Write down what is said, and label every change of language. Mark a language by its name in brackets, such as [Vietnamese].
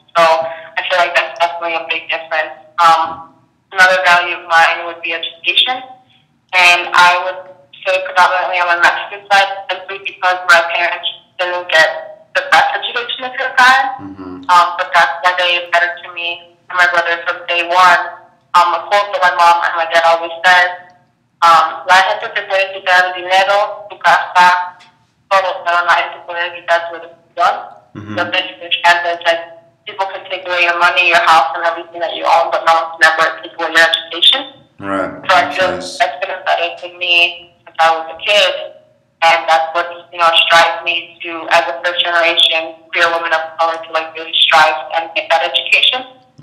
[English] So I feel like that's definitely a big difference. Another value of mine would be education. And I would say predominantly on the Mexican side, simply because my parents didn't get the best education they could have gotten. But that's why they mattered to me and my brother from day one. A quote that my mom and my dad always said, [Spanish] la gente te puede quitar dinero, tu casa, todo, pero nadie te puede quitar tu educación. [English] So basically translates like, people can take away your money, your house, and everything that you own, but no one can ever take away your education. Right. So I feel that's been embedded in me since I was a kid, and that's what, you know, strives me to, as a first generation queer woman of color, to like really strive and get that education.